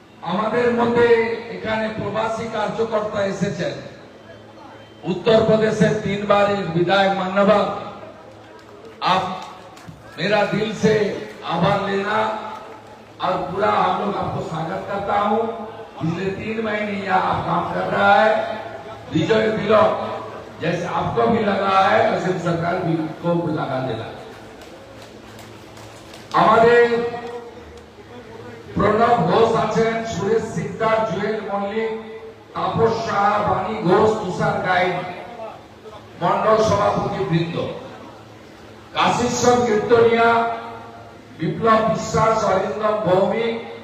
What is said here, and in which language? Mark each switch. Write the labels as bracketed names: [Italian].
[Bangla] আমাদের মধ্যে এখানে প্রবাসী কার্যকর্তা এসেছেন, [Hindi] उत्तर प्रदेश से 3 बार विधायक मान्यवर, आप मेरा दिल से आभार लेना, और पूरा हम लोग आपको स्वागत करता हूं। पिछले 3 महीने यहाँ काम कर रहा है। विजय तिलक जैसे आपको भी लगा है, वैसे सरकार भी को लगा देना। [Bangla] हमारे প্রণব ঘোষ আছেন, সুরেশ সিকদার, জুয়েল মল্লিক, তাপস শাহ, বাণী ঘোষ, তুষার গাইড, মন্ডল সভাপতি বৃন্দ, কাশীশ্বর কীর্তনিয়া, বিপ্লব বিশ্বাস, অরিন্দম ভৌমিক,